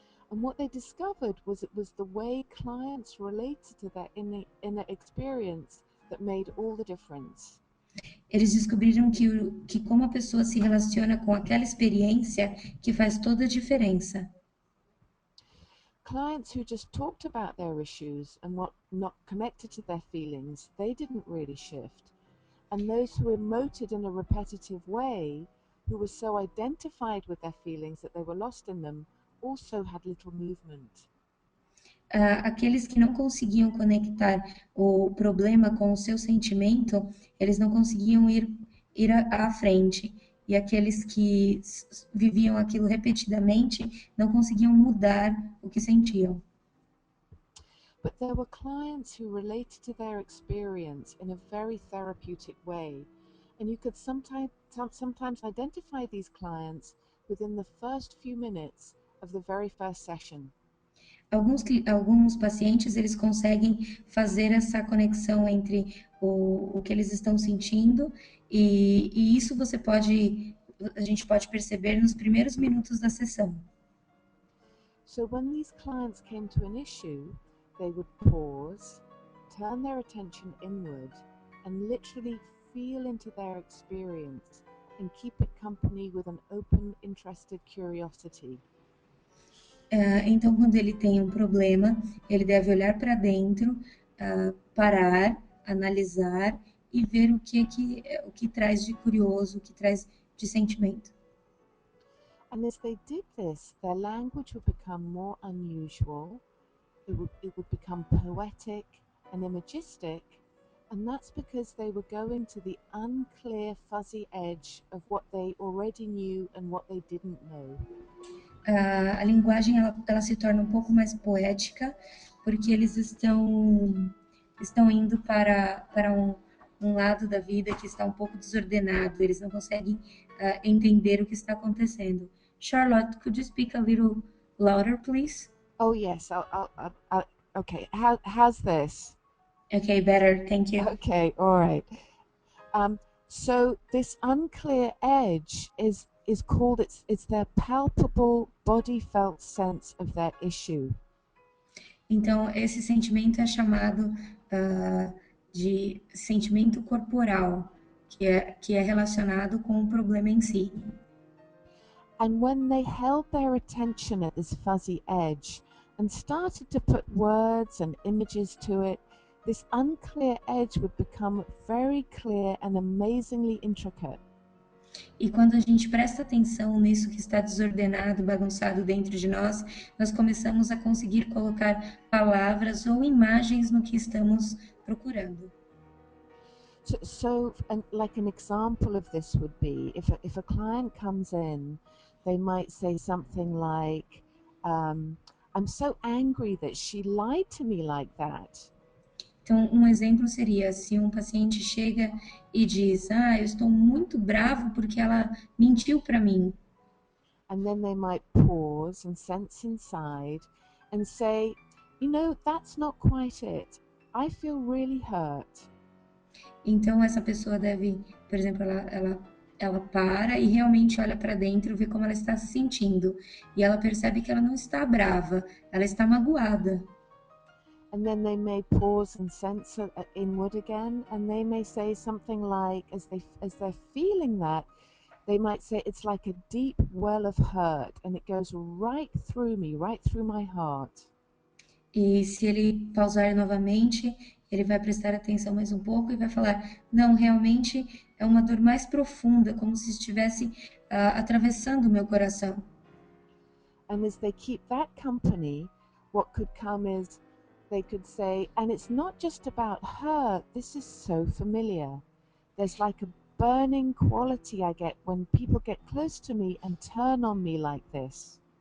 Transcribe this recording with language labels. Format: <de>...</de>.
<en>And what they discovered was it was the way clients related to their inner experience that made all the difference.</en> <pt>Eles descobriram que como a pessoa se relaciona com aquela experiência que faz toda a diferença.</pt> <en>Clients who just talked about their issues and were not connected to their feelings, they didn't really shift. And those who emoted in a repetitive way, who were so identified with their feelings that they were lost in them, also had little movement.</en> <pt>Aqueles que não conseguiam conectar o problema com o seu sentimento, eles não conseguiam ir à frente. E aqueles que viviam aquilo repetidamente não conseguiam mudar o que sentiam.</pt> <en>but there were clients who related to their experience in a very therapeutic way, and you could sometimes identify these clients within the first few minutes of the very first session.</en> <pt>Alguns pacientes, eles conseguem fazer essa conexão entre o que eles estão sentindo e isso a gente pode perceber nos primeiros minutos da sessão.</pt> <en>So when these clients came to an issue, they would pause, turn their attention inward, and literally feel into their experience and keep it company with an open, interested curiosity.</en> <pt>Então, quando ele tem um problema, ele deve olhar para dentro, parar, analisar e ver o que traz de curioso, o que traz de sentimento.</pt> <en>And as they did this, their language would become more unusual, it would become poetic and imagistic, and that's because they were going to the unclear, fuzzy edge of what they already knew and what they didn't know.</en> <pt>A linguagem ela se torna um pouco mais poética, porque eles estão indo para um lado da vida que está um pouco desordenado, eles não conseguem entender o que está acontecendo.</pt> <en>Charlotte, could you speak a little louder, please? Oh yes, okay. How's this? Okay, better, thank you. Okay, all right. So this unclear edge is called, it's their palpable body felt sense of their issue.</en> <pt>Então, esse sentimento é chamado de sentimento corporal, que é relacionado com o problema em si.</pt> <en>And when they held their attention at this fuzzy edge and started to put words and images to it, this unclear edge would become very clear and amazingly intricate.</en> <pt>E quando a gente presta atenção nisso que está desordenado, bagunçado dentro de nós, nós começamos a conseguir colocar palavras ou imagens no que estamos procurando.</pt> <en>So like an example of this would be, if a client comes in, they might say something like, I'm so angry that she lied to me like that.</en> <pt>Então, um exemplo seria se um paciente chega e diz, eu estou muito bravo porque ela mentiu para mim.</pt> <en>And then they might pause and sense inside and say, you know, that's not quite it. I feel really hurt.</en> <pt>Então, essa pessoa deve, por exemplo, ela para e realmente olha para dentro, vê como ela está se sentindo. E ela percebe que ela não está brava, ela está magoada.</pt> <en>And then they may pause and sense inward again, and they may say something like, as they're feeling that, they might say, it's like a deep well of hurt, and it goes right through me, right through my heart.</en> <pt>E se ele pausar novamente, ele vai prestar atenção mais um pouco e vai falar, não, realmente é uma dor mais profunda, como se estivesse atravessando o meu coração.</pt> <en>And as they keep that company, what could come is, they could say, and it's not just about her, this is so familiar. There's like a burning quality I get when people get close to me and turn on me like this.</en>